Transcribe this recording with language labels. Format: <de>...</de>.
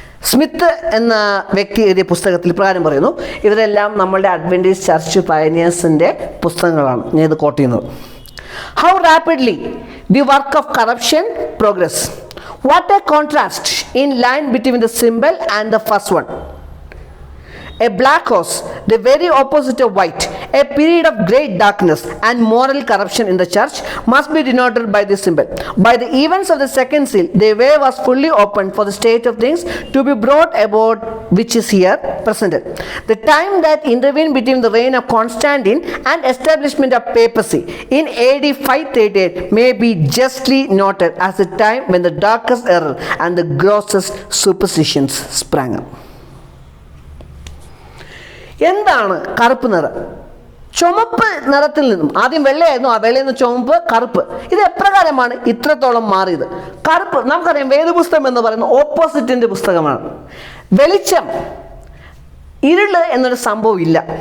<ml>Smith എന്ന വ്യക്തി എഴുതിയ പുസ്തകത്തിൽ പ്രകാരം പറയുന്നു. ഇവരെല്ലാം നമ്മളുടെ അഡ്വന്റിസ്റ്റ് ചർച്ച് പയനിയേഴ്സിൻ്റെ പുസ്തകങ്ങളാണ്. ഞാൻ ഇത് കോട്ട് ചെയ്യുന്നത്.</ml> <en>How rapidly the work of corruption progress. What a contrast in line between the symbol and the first one. A black horse, the very opposite of white, a period of great darkness and moral corruption in the church, must be denoted by this symbol. By the events of the second seal, the way was fully opened for the state of things to be brought about which is here presented. The time that intervened between the reign of Constantine and establishment of papacy in AD 538 may be justly noted as the time when the darkest error and the grossest superstitions sprang up.</en> <ml>എന്താണ് കറുപ്പ് നിറം? ചുമപ്പ് നിറത്തിൽ നിന്നും ആദ്യം വെള്ളയായിരുന്നു, ആ വെള്ളയിൽ നിന്ന് ചുമപ്പ്, കറുപ്പ്. ഇത് എപ്രകാരമാണ് ഇത്രത്തോളം മാറിയത്? കറുപ്പ് നമുക്കറിയാം, വേദപുസ്തകം എന്ന് പറയുന്നത് ഓപ്പോസിറ്റിൻ്റെ പുസ്തകമാണ്. വെളിച്ചം, ഇരുള് എന്നൊരു സംഭവം ഇല്ല.</ml>